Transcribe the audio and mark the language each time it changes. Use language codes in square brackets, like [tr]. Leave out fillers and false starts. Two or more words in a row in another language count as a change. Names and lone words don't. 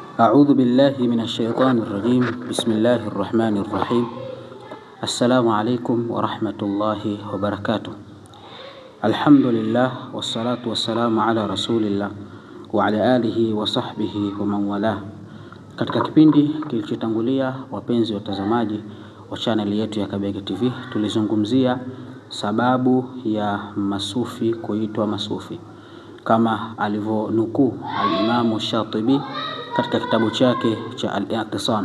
[ar] أعوذ بالله من الشيطان الرجيم. بسم الله الرحمن الرحيم. السلام عليكم ورحمة الله وبركاته. الحمد لله والصلاة والسلام على رسول الله وعلى آله وصحبه ومن والاه. [sw] Katika kipindi kilichotangulia, wapenzi watazamaji wa channel yetu ya Kabega TV, tulizungumzia sababu ya masufi kuitwa masufi kama alivyonukuu al-Imam Shatibi katika kitabu chake cha Al-I'tisam.